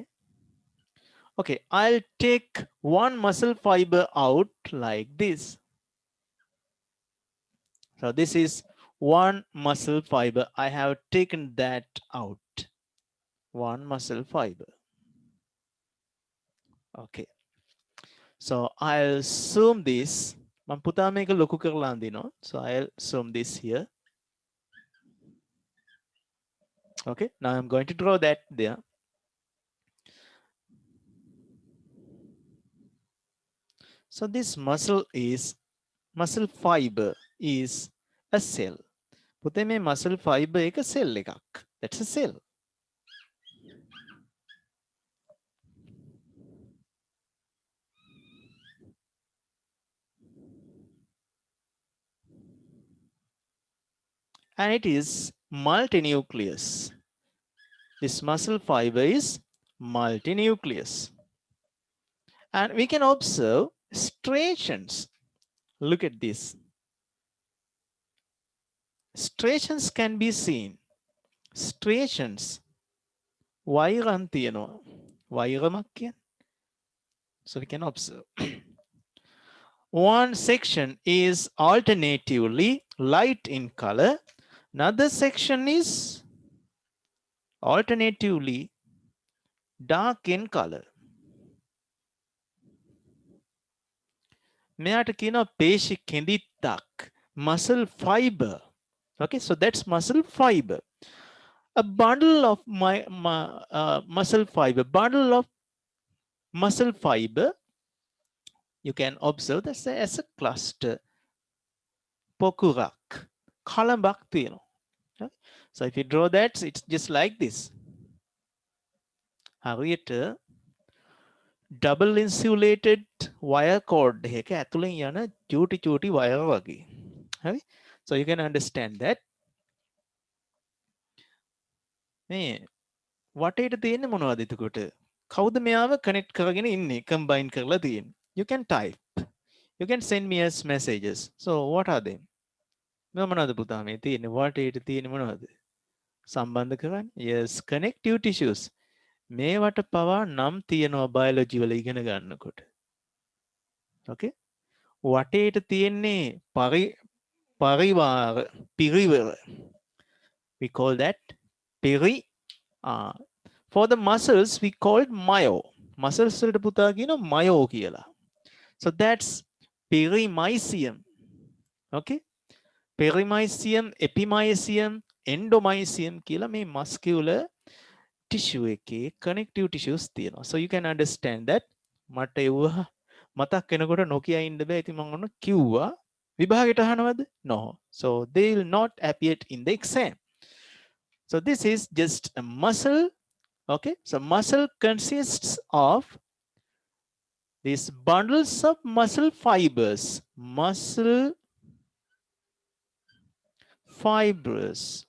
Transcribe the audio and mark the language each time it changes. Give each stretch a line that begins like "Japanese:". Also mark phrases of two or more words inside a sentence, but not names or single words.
English: Okay, I'll take one muscle fiber out like this. So this is one muscle fiber. I have taken that out. One muscle fiber. Okay. So I'll zoom this.
Sinhala: මම පුතා මේක ලොකු කරලා අඳිනවා.
English: So I'll zoom this here. Okay, now I'm going to draw that there. So this muscle fiber is a cell.
Sinhala: පුතේ මේ
English: muscle fiber
Sinhala: එක cell එකක්.
English: That's a cell. And it is multinucleus. This muscle fiber is multinucleus. And we can observe striations. Look at this. Striations can be seen. Striations.
Sinhala: වෛරම් තියෙනවා. වෛරමක් කියන්නේ.
English: So we can observe. One section is alternatively light in color. Another section is alternatively dark in color.
Sinhala: මෙයාට කියනවා පේශි කෙඳිත්තක්,
English: muscle fiber. Okay, so that's muscle fiber. A bundle of muscle fiber, bundle of muscle fiber, you can observe this as a cluster.
Sinhala: පොකුරක්, කලඹක් තියෙනවා.
English: Okay? So if you draw that, it's just like this.
Sinhala: හරියට
English: double insulated wire cord
Sinhala: එක ඇතුලෙන් යන චූටි wire වගේ.
English: Okay? So you can understand that.
Sinhala: මේ වටේට තියෙන්නේ මොනවද එතකොට? කවුද මෙයාව connect කරගෙන ඉන්නේ? combine කරලා තියෙන්නේ.
English: You can type. You can send me as messages. So what are they?
Sinhala: මේ මොනවද පුතා මේ තියෙන්නේ? වටේට තියෙන්නේ මොනවද? සම්බන්ධ කරන්නේ?
English: Yes, connective tissues.
Sinhala: මේවට පවා නම් තියෙනවා biology වල ඉගෙන ගන්නකොට. Okay? වටේට තියෙන්නේ පරිවාර පිරිවර.
English: We call that for the muscles we called myo.
Sinhala: Muscles වලට පුතා කියනවා myo කියලා.
English: So that's perimysium.
Sinhala: Okay? Perimysium, epimysium, endomysium කියලා මේ
English: muscular tissue
Sinhala: එකේ
English: connective tissues
Sinhala: තියෙනවා.
English: So you can understand that.
Sinhala: මට ඒව මතක් වෙනකොට නොකිය ඉන්න බෑ. ඉතින් මම ඔන්න කිව්වා විභාගයට අහනවද?
English: No. So they will not appear in the exam. So this is just a muscle. Okay, so muscle consists of these bundles of muscle fibers. Muscle fibers.